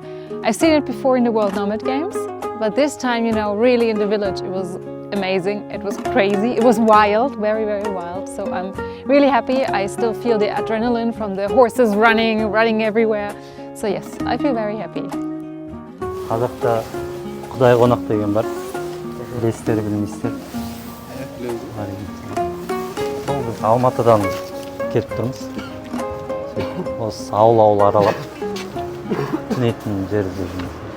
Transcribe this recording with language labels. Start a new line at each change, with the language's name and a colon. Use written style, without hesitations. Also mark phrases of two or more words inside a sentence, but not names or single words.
English: I've seen it before in the World Nomad Games, but this time, you know, really in the village, it was amazing. It was crazy. It was wild, very wild. So I'm really happy. I still feel the adrenaline from the horses running everywhere. So yes, I feel very happy.
Kazakh: Қазақта Құдай қонақ деген бар. Білесіздер, білмейсіздер. Сол біз Алматыдан келіп тұрмыз. Осы ауыл аралап түнейтін жерде жүрміз.